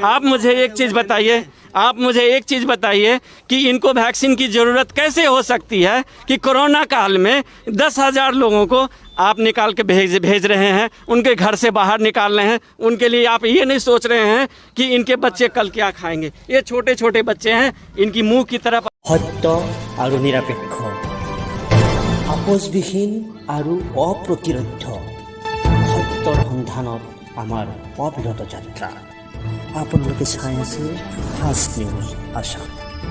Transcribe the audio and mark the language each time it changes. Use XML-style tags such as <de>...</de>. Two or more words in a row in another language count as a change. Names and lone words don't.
<hi>आप मुझे एक चीज़ बताइए कि इनको वैक्सीन की ज़रूरत कैसे हो सकती है कि कोरोना काल में 10,000 लोगों को आप निकाल के भेज रहे हैं, उनके घर से बाहर निकाल रहे हैं। उनके लिए आप ये नहीं सोच रहे हैं कि इनके बच्चे कल क्या खाएंगे। ये छोटे छोटे बच्चे हैं, इनकी मुंह की तरफ सत्य और निरपेक्ष,</hi> <as>আপোচবিহীন আৰু অপ্ৰতিৰোধ্য সত্যৰ সন্ধানত আমাৰ অবিৰত যাত্ৰা। আপোনালোকে চাই আছে ফাষ্ট নিউজ আসাম।</as>